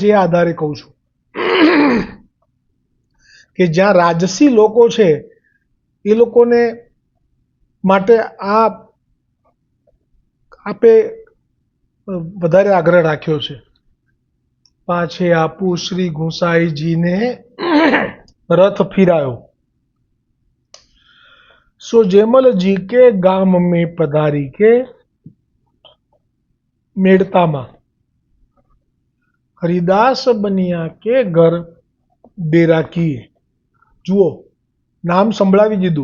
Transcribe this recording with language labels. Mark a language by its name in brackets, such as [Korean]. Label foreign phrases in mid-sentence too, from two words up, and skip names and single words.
[Gujarati] એ આધારે કહું છું કે જ્યાં રાજસી લોકો છે એ લોકોને માટે આ આપે વધારે આગ્રહ રાખ્યો છે। પાછે આપુ શ્રી ગુસાઈજીને રથ ફિરાયો, [Braj] सो जयमल जी के गाम में पधारी के मेड़ता में हरिदास बनिया के घर डेरा किए। [Gujarati] જુઓ, નામ સંભળાવી દીધું।